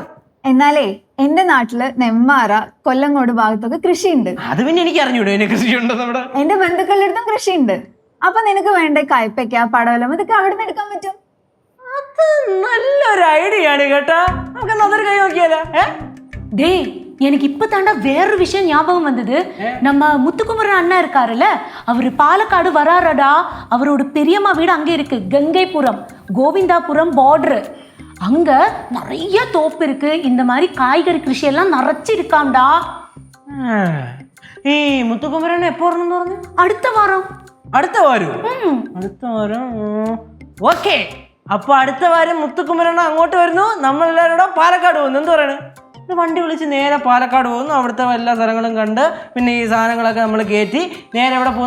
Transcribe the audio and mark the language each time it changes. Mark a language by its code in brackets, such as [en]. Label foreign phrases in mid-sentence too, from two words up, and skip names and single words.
[ml] എന്നാലേ എന്റെ നാട്ടില് നെമ്മാറ, കൊല്ലങ്കോട് ഭാഗത്തൊക്കെ കൃഷിയുണ്ട്. അത് പിന്നെ എനിക്ക് അറിഞ്ഞൂടെ കൃഷിയുണ്ടോ? നമ്മുടെ എന്റെ ബന്ധുക്കളുടെ അടുത്തും കൃഷിയുണ്ട്. അപ്പൊ നിനക്ക് വേണ്ട കയ്പയ്ക്ക, പടവലം ഇതൊക്കെ അവിടെ നിന്ന് എടുക്കാൻ പറ്റും. അത് നല്ലൊരു ഐഡിയ ആണ് കേട്ടാ. നമുക്ക് അതൊരു കൈ നോക്കിയാലോ? [ta] டே எனக்கு இப்ப தாண்டா வேற விஷயம் ஞாபகம் வந்தது. நம்ம முத்துக்குமரன் அண்ணா இருக்காருல்ல, அவரு பாலக்காடு வராரடா. அவரோட பெரியம்மா வீடு அங்கே இருக்கு, கங்கைபுரம், கோவிந்தாபுரம் பார்டர். அங்க நிறைய தோப்பு இருக்கு. இந்த மாதிரி காய்கறி கிருஷி எல்லாம் நிறைச்சு இருக்காம்டா. [ml] ഈ മുത്തുക്കുമരൻ എപ്പോ പറഞ്ഞു? അടുത്ത വാരം. അടുത്ത വാരം ഓക്കെ. അപ്പൊ അടുത്ത വാരം മുത്തുക്കുമരൻ അങ്ങോട്ട് വരുന്നു, നമ്മളെല്ലാവരും കൂടെ പാലക്കാട് പോകുന്നു. എന്ത് പറയണേ? വണ്ടി വിളിച്ച് നേരെ പാലക്കാട് പോകുന്നു. അവിടുത്തെ എല്ലാ സ്ഥലങ്ങളും കണ്ട് പിന്നെ ഈ സാധനങ്ങളൊക്കെ നമ്മൾ കയറ്റി നേരെ എവിടെ പോകുന്നു?